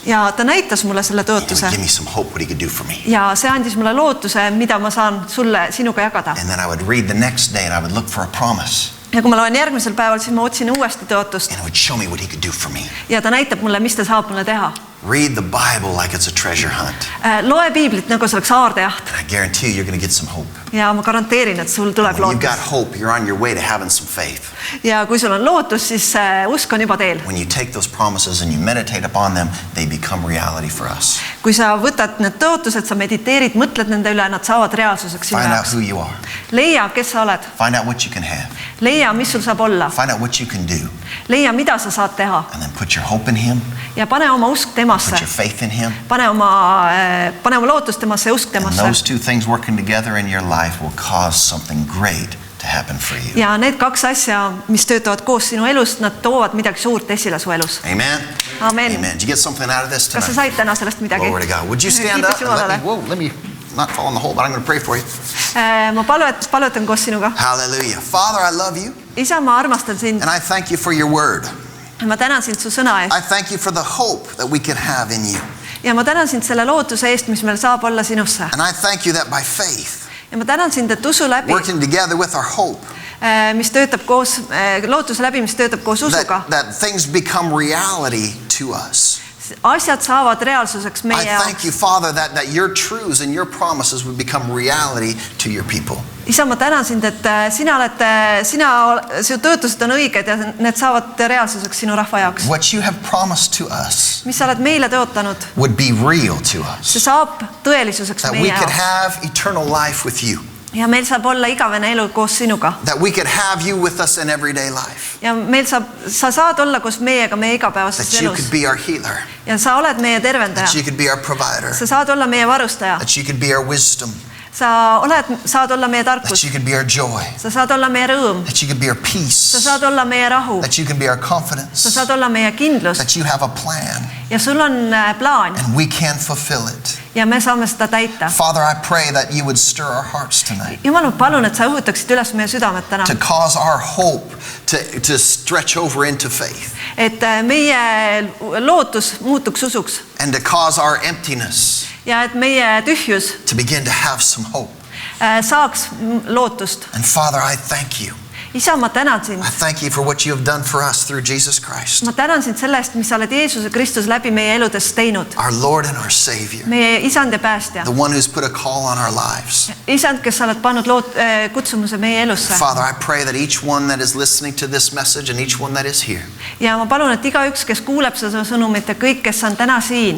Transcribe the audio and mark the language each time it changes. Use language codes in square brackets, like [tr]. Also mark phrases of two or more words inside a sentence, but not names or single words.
[et] Ja ta näitas mulle selle [en] He would [et] tõotuse. [en] give me some hope what he could do for me. [et] Ja see andis mulle lootuse, mida ma saan sinuga jagada. [en] And then I would read the next day and I would look for a promise. [et] Ja kui ma loen järgmisel päeval, siis ma otsin uuesti tõotust. [en] And it would show me what he could do for me. [et] Ja ta näitab mulle, mis ta saab mulle teha. [en] Read the Bible like it's a treasure hunt. [et] Loe piiblit, nagu see oleks aardejaht. [en] And I guarantee you, you're going to get some hope. [et] Ja ma garanteerin, et sul tuleb [en] When you've got [et] lootus. [en] hope, you're on your way to having some faith. [et] Ja kui sul on lootus, siis usk on juba teel. [en] When you take those promises and you meditate upon them, they become reality for us. [et] Kui sa võtad need tõotused, sa mediteerid, mõtled nende üle, nad saavad reaalsuseks sinu [en] Find out [et] jaoks. [en] who you are. [et] Leia, kes sa oled. [en] Find out what you can have. [et] Leia, mis sul saab olla. [en] Find out what you can do. [et] Leia, mida sa saad teha. [en] And then put your hope in him. [et] Ja pane oma usk temasse. [en] Put your faith in him. [et] Pane oma lootust temasse ja usk [en] And [et] temasse. [en] those two things working together in your life will cause something great to happen for you. [et] Ja need kaks asja, mis töötavad koos sinu elust, nad toovad midagi suurt esile su elus. [en] Amen? [et] Amen. Amen. [en] Did you get something out of this [et] Kas sa [en] tonight? [et] said täna sellest midagi? [en] Glory to God. Would you stand up [et] Kiitus [en] and [et] Jumalale. [en] let me not fall in the hole, but I'm going to pray for you. [et] Ma palutan koos sinuga. [en] Hallelujah. Father, I love you [et] Isa, ma armastan sind. [en] and I thank you for your word. [et] Ma tänan sind su sõna eest. [en] I thank you for the hope that we can have in you. [et] Ja ma tänan sind selle lootuse eest, mis meil saab olla sinusse. [en] And I thank you that by faith, [et] Ja ma tänan sind, et usu läbi [en] working together with our hope, [et] mis töötab koos, lootuse läbi, mis töötab koos usuga. [en] that things become reality to us. [et] Asjad saavad reaalsuseks meie [en] I thank you, [et] jaoks. [en] Father, that your truths and your promises would become reality to your people. [et] Isa, ma tänan sind, et su tõotused on õiged ja need saavad reaalsuseks sinu rahva jaoks. [en] What you have promised to us [et] Mis sa oled meile tõotanud, [en] would be real to us. [et] see saab tõelisuseks [en] That [et] meie [en] we could [et] jaoks. [en] have eternal life with you. [et] Ja meil saab olla igavene elu koos sinuga. [en] That we could have you with us in everyday life. [et] Ja meil sa saad olla koos meiega meie igapäevases [en] That you [et] elus. [en] could be our healer. [et] Ja sa oled meie tervendaja. [en] That you could be our provider. [et] Sa saad olla meie varustaja. [en] That you could be our wisdom. [et] Sa saad olla meie [en] That [et] tarkus. [en] you could be our joy. [et] Sa saad olla meie rõõm. [en] That you could be our [et] Sa [en] peace. [et] saad olla meie rahu. [en] That you can be our [et] Sa [en] confidence. [et] saad olla meie kindlus. [en] That you have a plan [et] Ja sul on plaan. [en] and we can fulfill it. [et] Ja me saame seda täita. [en] Father, I pray that you would stir our hearts tonight. [et] Jumal, ma palun, et sa õhutaksid üles meie südamed täna. [en] To cause our hope to stretch over into faith. [et] Et meie lootus muutuks usuks. [en] And to cause our emptiness [et] Ja et meie tühjus [en] to begin to have some hope. [et] saaks lootust. [en] And Father, I thank you. [et] Isa, ma tänan sind. [en] I thank you for what you have done for us through Jesus Christ, [et] Ma tänan sind selle eest, mis sa oled Jeesuse Kristus läbi meie eludes teinud. [en] our Lord and our Savior, [et] Meie isand ja päästja. [en] the one who's put a call on our lives. [et] Isand, kes sa oled pannud kutsumuse meie elusse. [en] Father, I pray that each one that is listening to this message and each one that is here, [et] Ja ma palun, et igaüks, kes kuuleb seda sõnumit ja kõik, kes on täna siin.